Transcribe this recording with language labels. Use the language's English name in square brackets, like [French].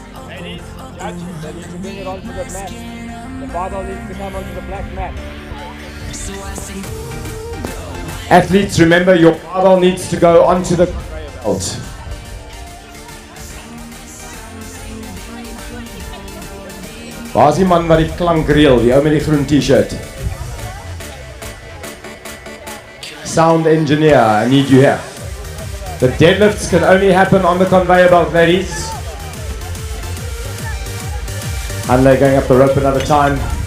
[English] They need to bring it onto the mat. The barbell needs to come onto the black mat. Athletes, remember your barbell needs to go onto the conveyor belt. [Afrikaans] Waar is die man wat die klank reel, die ou met die groen t-shirt? [English] Sound engineer, I need you here. The deadlifts can only happen on the conveyor belt, ladies. And they're going up the rope another time.